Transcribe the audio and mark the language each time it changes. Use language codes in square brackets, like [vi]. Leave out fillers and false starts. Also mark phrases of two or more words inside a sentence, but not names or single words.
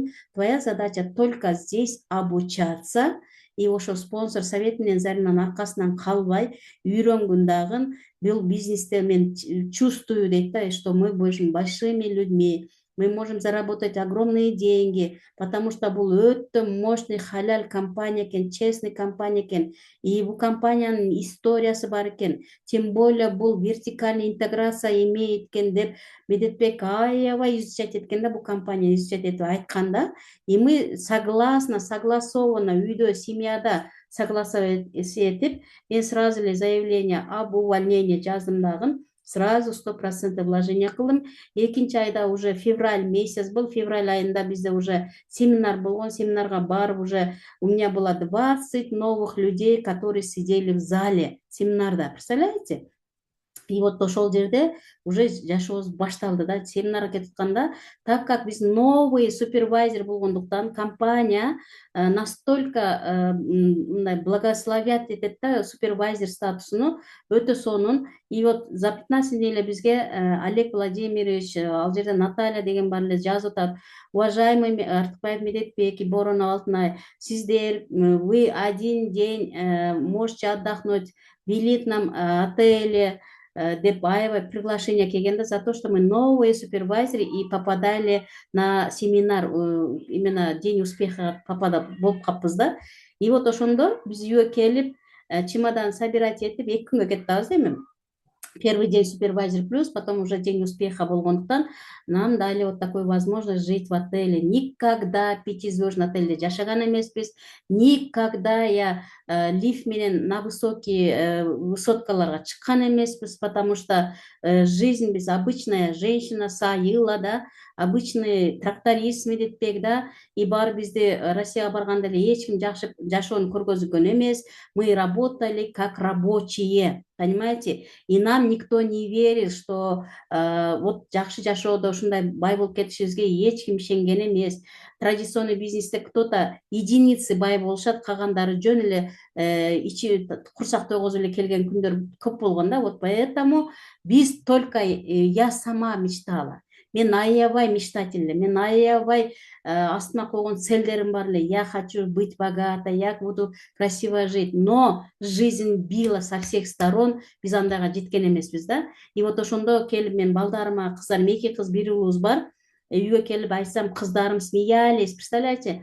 [ru] Твоя задача только здесь обучаться, и [ky] ошо спонсор совет менен Заринанын аркасынан калбай үйрөнгүн дагы. Бул бизнесте мен [ru] чувствую, [ky] дейт да, [ru] что мы будем большими людьми, мы можем заработать огромные деньги, потому [ky] что бул өтө [ru] мощный халяль [ky] компания экен, честный компания экен, и бул компаниянын историясы бар экен, [ru] тем более [ky] бул [ru] вертикальная интеграция имеет [ky] экен деп Медетбек аябай изучать эткен да, бул компания изучать этип айтканда, [ru] и мы согласованно [ky] үйдө, семьяда согласовать этип, мен сразу эле [ru] заявление об увольнении [ky] жаздым дагы, сразу 100% вложение кылдым. Экинчи айда [ru] уже февраль месяц был, [ky] февраль айында бизде уже семинар болгон, семинарга барып [ru] уже у меня было 20 новых людей, которые сидели в зале семинарда, представляете? И вот [ky] ошол жерде уже жашообуз башталды да, семинарга кетип атканда, [ru] так как [ky] биз [ru] новый супервайзер [ky] болгондуктан компания настолько мындай благословят этет да супервайзер статусуну, өтө сонун. [ru] И вот за 15 дней [ky] эле бизге Олег Владимирович, ал жерде Наталья деген бар эле жазып атат, уважаемый Артыкбаев Медетбек и Боронова Алтынай, сиздер, [ru] вы один день можете отдохнуть в элитном отеле, [ky] деп аябай приглашение келгенде, [ru] за то, что мы новые супервайзеры и попадали на семинар, именно День успеха [ky] болуп калппыз да. [ru] И вот [ky] ошондо биз үйгө келип, чемодан собирать этип 2 күнгө кетип атабыз эми. [ru] Первый день супервайзер плюс, потом уже день успеха болгондуктан нам дали вот такую возможность жить в отеле. Никогда 5-звездный [ky] отельде жашаган эмеспиз, [ru] никогда я лифт [ky] менен [ru] на высокие [ky] высоткаларга чыккан эмеспиз, [ru] потому что жизнь без обычная женщина [ky] Сайыла, да, обычный тракторист Медетбек, да, и бар бизде Россияга барганда эле эч ким жакшы жашоону көргөзгөн эмес. [ru] Мы работали как рабочие, понимаете? И нам никто не верит, что вот [ky] жакшы жашоодо ушундай бай болуп кетишибизге эч ким ишенген эмес. Традиционный бизнесте [ru] кто-то единицы [ky] бай болушат, калгандары жөн эле ичи курсак тойгозуп эле келген күндөр көп болгон да. [ru] Вот поэтому биз только я сама мечтала. [ky] Мен аябай мечтательный, мен аябай астыма койгон целдерим бар эле. [ru] Я хочу быть богатой, я буду красиво жить, но жизнь била со всех сторон, [ky] биз андайга жеткен эмеспиз да. [ru] И вот [ky] ошондо келип мен балдарыма, кыздарым, 2 кыз 1 уулубуз бар, үйгө келип айтсам, кыздарым смеялись, представляете?